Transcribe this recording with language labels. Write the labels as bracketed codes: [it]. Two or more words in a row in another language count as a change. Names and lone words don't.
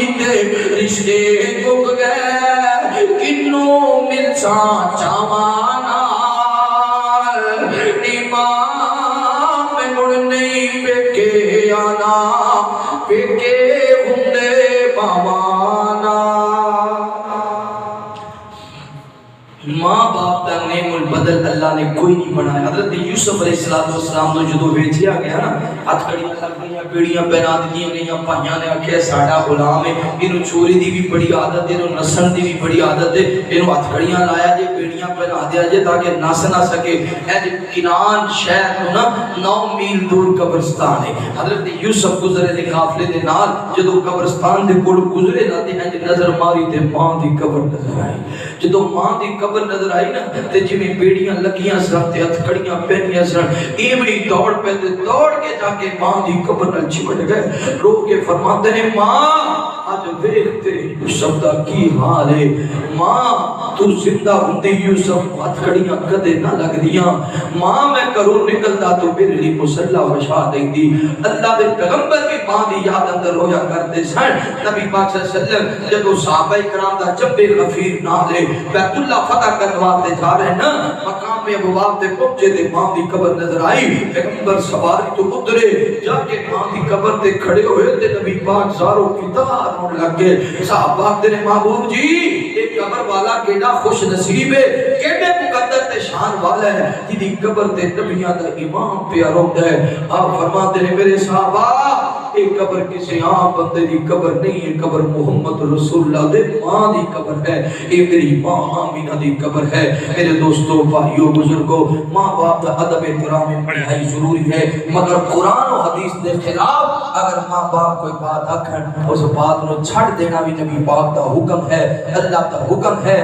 [pa] تے رشتے مک گئے کنوں ملساں چاواں نال نی ماں میں گن نہیں پیکے آنا پیکے ہوندے ماواں نال ماں [ur] ماں باپ کا نعم البدل اللہ نے کوئی نہیں بنایا. [pa] حضرت یوسف [ar] علیہ السلام [pa] کو جدو بھیجیا گیا نا, ہتھکڑیاں لگ گئیاں, بیڑیاں پہنا دیاں گئیاں, بھائیاں نے آکھیا ساڈا غلام ہے, اینو چوری دی بھی بڑی عادت ہے, اینو نسن دی بھی بڑی عادت ہے, اینو ہتھکڑیاں لایا جے, بیڑیاں پہنا دیا جے تاکہ نس نہ سکے. اے کنعان شہر تو نا 9 میل دور قبرستان ہے. حضرت یوسف گزرے دے قافلے دے نال جدو قبرستان دے کول گزرے نا تے انج نظر ماری تے ماں دی قبر نظر آئی. جدو ماں دی قبر نظر آئی نا تے جویں بیڑیاں لگیاں سن تے ہتھکڑیاں پہنیاں سن, ایویں دوڑ پے تے دوڑ کے جا کے ماں دی قبر نال چمٹ گئے. رو کے فرماتے نے ماں اج ویکھ تے یوسف دا کی حال ہے, ماں تو زندہ ہوندی یوسف ہتھکڑیاں کدے نہ لگدیاں, ماں میں کروں نکلدا تو میرے لیے مصلا وچھا دیندی. اللہ دے پیغمبر بھی ماں دی یاد اندر رویا کرتے سن. نبی پاک [ar] صلی اللہ علیہ وسلم [pa] جدو صحابہ کرام دا جبے غفیر نال بیت اللہ فتح کرنے واسطے جا رہے نا, مقام ابواب تے پہنچے تے ماں دی قبر نظر آئی. پیغمبر سواری تو اترے, جا کے ماں دی قبر تے کھڑے ہوئے تے نبی پاک زاروں کی طرح رونے لگ گئے. صحابہ کہتے ہیں محبوب جی ایک قبر والا کیڑا خوش نصیب ہے, کیڑے مقدر تے شان والا ہے جدی قبر تے نبیاں دا امام پہ روندا ہے. [ur] آپ فرماتے ہیں [pa] میرے صحابہ ایک قبر کسی عام بندے دی قبر نہیں ہے, قبر محمد رسول اللہ دے ماں دی قبر ہے. اے میری ماں آمینہ دی قبر ہے. میرے دوستو بھائیو بزرگو, [ur] ماں باپ کا ادب احترام انتہائی ضروری ہے, [pa] مگر قرآن و حدیث دے خلاف اگر ماں باپ کوئی بات آکھن اس بات نو چھڑ دینا بھی نبی پاک دا حکم ہے, اللہ دا حکم ہے.